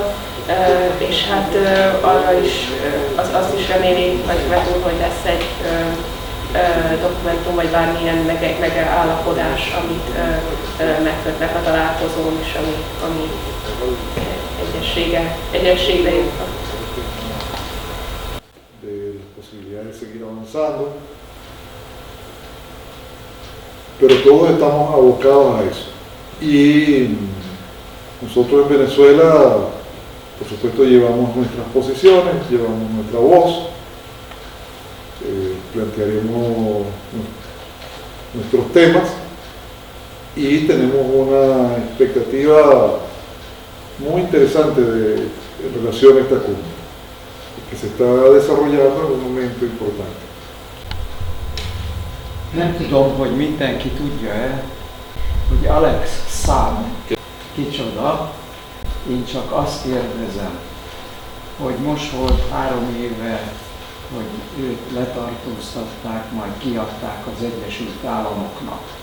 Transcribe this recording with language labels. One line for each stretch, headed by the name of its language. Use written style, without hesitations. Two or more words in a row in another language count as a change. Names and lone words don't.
Hungarian: És hát arra is, azt is reméli, hogy lesz egy dokumentum, vagy bármilyen megállapodás, amit megkötnek a találkozón, és ami egyességre jutnak.
Spanish: de las posibilidades de seguir avanzando, pero todos estamos abocados a eso. Y nosotros en Venezuela, por supuesto, llevamos nuestras posiciones, llevamos nuestra voz, plantearemos nuestros temas y tenemos una expectativa muy interesante en relación a esta cumbre, que se está desarrollando en un momento importante.
Hungarian: Nem tudom, hogy mindenki tudja-e, hogy Alex Saab kicsoda. Én csak azt kérdezem, hogy most volt 3 éve, hogy őt letartóztatták, majd kiadták az Egyesült Államoknak.